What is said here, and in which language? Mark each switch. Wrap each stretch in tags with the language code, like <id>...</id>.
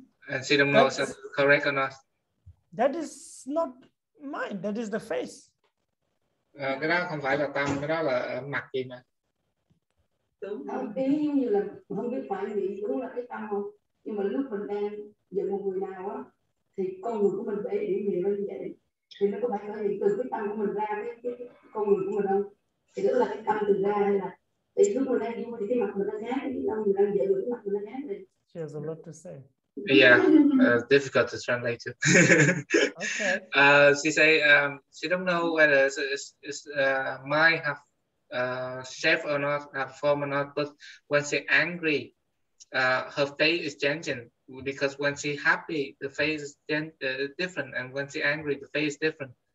<en>And she don't know if it's correct or not. That is not mind, that is the face.</en> <vi>Cái đó không phải là tâm, cái đó là mặt gì mà. Ý giống như là không biết phải nghĩ đúng là cái tâm không, nhưng mà lúc mình đang giận một người nào á thì con người của mình để điểm gì nó như vậy, thì nó có phải thể hiện từ cái tâm của mình ra cái con người của mình không, thì đó là cái tâm từ ra hay là thì lúc mình đang vui thì cái mặt mình nó khác, cái tâm mình đang giận cái mặt mình nó khác thì.</vi> <en>She has a lot to say. Yeah, difficult to translate too. Okay. She say she don't know whether it's mind have shape or not, have form or not. But when she angry, her face is changing, because when she happy, the face is different, and when she angry, the face is different.</en>